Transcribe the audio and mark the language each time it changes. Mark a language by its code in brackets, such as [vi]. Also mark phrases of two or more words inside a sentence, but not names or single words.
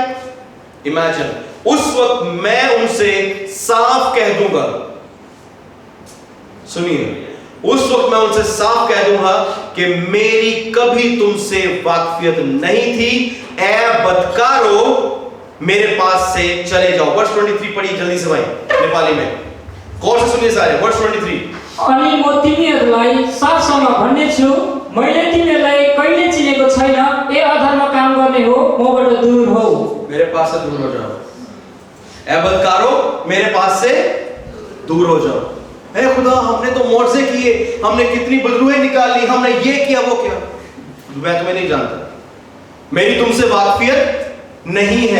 [hi] इमेजिन, उस वक्त मैं उनसे साफ कह दूंगा, सुनिए, उस वक्त मैं उनसे साफ कह दूंगा कि मेरी कभी तुमसे वाकफियत नहीं थी, ए बदकारो, मेरे पास से चले जाओ। वर्स 23 पढ़िए जल्दी से भाई, नेपाली में गौर से सुनिए सारे। वर्स 23, [ne] अनि म तिमीहरूलाई साफसँग भन्ने छु, मैले तिमीहरूलाई कहिले चिनेको छैन, ए अधर्म काम गर्ने हो, मबाट दूर हो। [hi] मेरे पास से दूर हो जाओ। ए बदकारो, मेरे पास से दूर हो जाओ। ए खुदा, हमने तो मौजज़े किए, हमने कितनी बदरुएं निकाली, हमने ये किया वो किया, मैं तुम्हें नहीं जानता, मेरी तुमसे वाकफियत नहीं है।